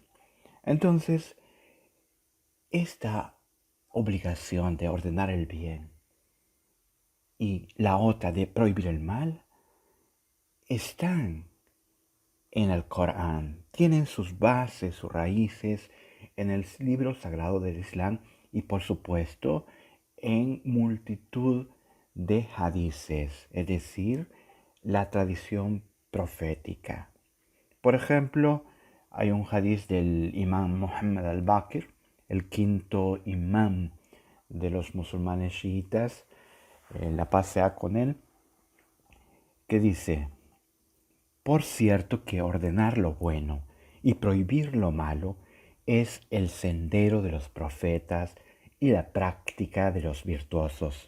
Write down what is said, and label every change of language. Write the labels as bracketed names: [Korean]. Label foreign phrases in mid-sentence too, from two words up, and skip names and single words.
[Spanish] Entonces, esta obligación de ordenar el bien y la otra de prohibir el mal están en el Corán, tienen sus bases, sus raíces en el libro sagrado del Islam y por supuesto en multitud de hadices, es decir, la tradición profética. Por ejemplo, hay un hadiz del imam Muhammad al-Baqir, el quinto imam de los musulmanes chiitas, la paz sea con él, que dice: por cierto que ordenar lo bueno y prohibir lo malo es el sendero de los profetas y la práctica de los virtuosos.